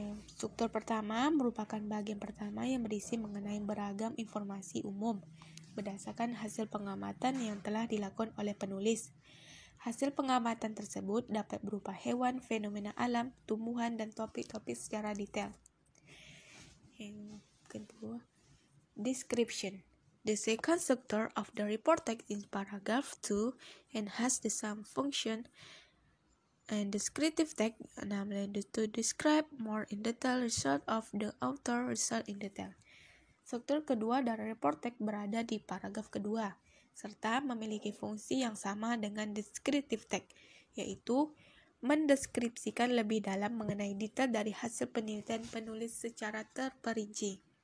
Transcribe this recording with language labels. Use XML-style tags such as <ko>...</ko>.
<id>Struktur pertama merupakan bagian pertama yang berisi mengenai beragam informasi umum berdasarkan hasil pengamatan yang telah dilakukan oleh penulis. Hasil pengamatan tersebut dapat berupa hewan, fenomena alam, tumbuhan, dan topik-topik secara detail. Yang kedua, description.</id> <en>The second structure of the report text in paragraph 2 and has the same function and descriptive text, namely to describe more in detail result of the author result in detail.</en> <id>Struktur kedua dari report text berada di paragraf kedua, serta memiliki fungsi yang sama dengan descriptive text, yaitu mendeskripsikan lebih dalam mengenai detail dari hasil penelitian penulis secara terperinci.</id>